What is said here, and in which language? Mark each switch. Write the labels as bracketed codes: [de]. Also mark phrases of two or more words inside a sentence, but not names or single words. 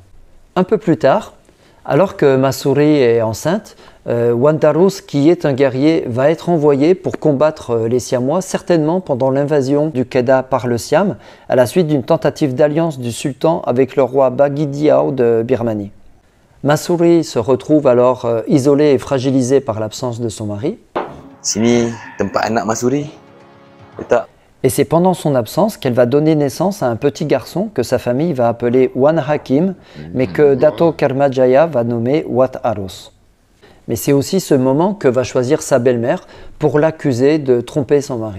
[fr] Un peu plus tard, alors que Masuri est enceinte, Wandarus, qui est un guerrier, va être envoyé pour combattre les Siamois, certainement pendant l'invasion du Kedah par le Siam, à la suite d'une tentative d'alliance du sultan avec le roi Bagidiao de Birmanie. Masuri se retrouve alors isolée et fragilisée par l'absence de son mari. [ms] Sini tempat anak Masuri. [fr] Et c'est pendant son absence qu'elle va donner naissance à un petit garçon que sa famille va appeler Wan Hakim, mais que Dato Karmajaya va nommer Wat Arus. Mais c'est aussi ce moment que va choisir sa belle-mère pour l'accuser de tromper son mari.